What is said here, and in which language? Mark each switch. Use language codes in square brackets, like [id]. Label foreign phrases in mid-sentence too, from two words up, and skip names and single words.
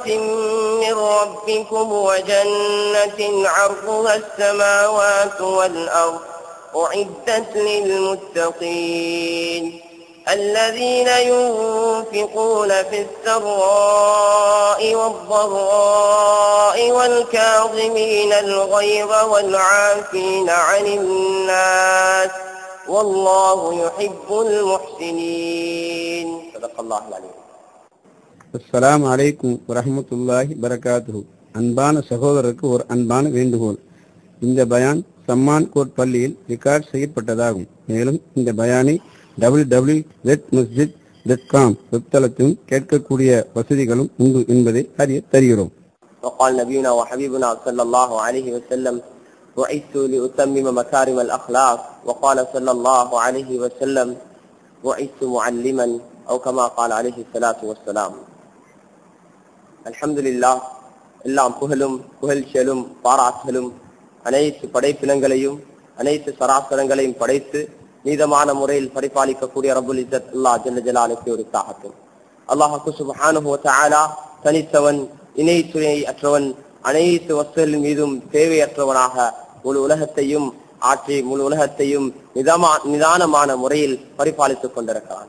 [ar] من ربكم وجنة عرضها السماوات والأرض أعدت للمتقين الذين ينفقون في السراء والضراء والكاظمين الغيظ والعافين عن الناس والله يحب المحسنين. صدق الله العليم. السلام عليكم ورحمة الله بركاته. [ta] அன்பான சகோதரருக்கு ஒரு அன்பான வேண்டுகோள். இந்த பயான் சம்மான் கோட் பள்ளியில் ரெக்கார்ட் செய்யப்பட்டதாகும். மேலும் இந்த பயானை www.masjid.com வெப்தளத்திலும் கேட்கக்கூடிய வசதிகளும் உண்டு என்பதை அறிய தருகிறோம். [ar] وقال نبينا وحبيبنا صلى الله عليه وسلم: بعثت لأتمم مكارم الأخلاق. وقال صلى الله عليه وسلم: بعثت معلما، أو كما قال عليه الصلاة والسلام. الحمد لله. [ta] எல்லாம் புகழும் புகழ்ச்சியலும் பாராட்டலும் அனைத்து படைப்பினங்களையும் அனைத்து சராசரங்களையும் படைத்து நீதமான முறையில் பரிபாலிக்கக்கூடிய [ar] رب العزة الله جل جلاله [ta] உரித்தாகட்டும். [ar] الله سبحانه وتعالى [ta] தனித்தவன், இணை துணை அற்றவன், அனைத்து வஸ்துகளின் மீதும் தேவையற்றவனாக முழு உலகத்தையும் ஆற்றி முழு உலகத்தையும் நிதானமான முறையில் பரிபாலித்துக் கொண்டிருக்கிறான்.